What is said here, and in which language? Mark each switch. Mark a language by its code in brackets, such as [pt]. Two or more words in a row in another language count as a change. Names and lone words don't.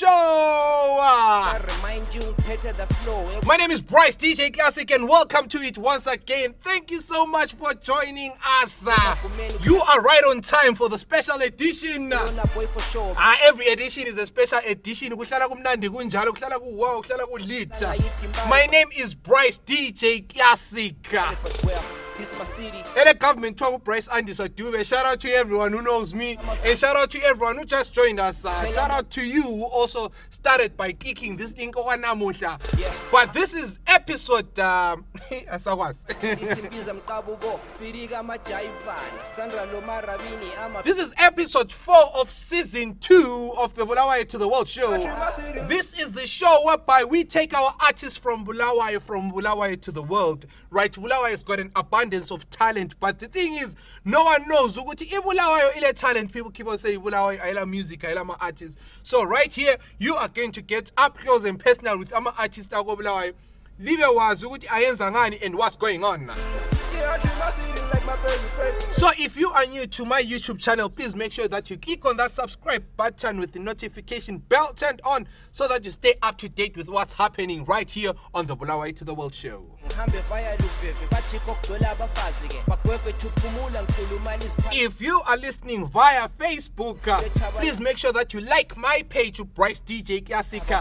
[en] I remind you, better the flow. My name is Bryce, DJ Klasiq, and welcome to it once again. Thank you so much for joining us. You are right on time for the special edition. Boy for sure. Every edition is a special edition. [nd] Kuhlala kumnandi kunjalo, kuhlala kuwaw, kuhlala kulit. [en] My name is Bryce, DJ Klasiq. But well, this my city. And the government talk Bryce and Doub. Shout out to everyone who knows me, and shout out to everyone who just joined us. Shout out to you who also started by kicking this thing on Namusha. Yeah. But this is episode This is episode 4 of season 2 of the Bulawayo to the World Show. This is the show whereby we take our artists from Bulawayo to the world. Right, Bulawayo has got an abundance of talent, but the thing is, no one knows [nd] ukuthi Bulawayo ile [en] talent. People keep on saying Bulawayo [nd] ayela music, ayela ma artists. [en] So right here, you are going to get up close and personal with [nd] ama artists ako Bulawayo. Live wazi ukuthi ayenza ngani [en] and what's going on. So if you are new to my YouTube channel, please make sure that you click on that subscribe button with the notification bell turned on so that you stay up to date with what's happening right here on the Bulawayo to the World Show. If you are listening via Facebook, please make sure that you like my page, Bryce DJ Klasiq.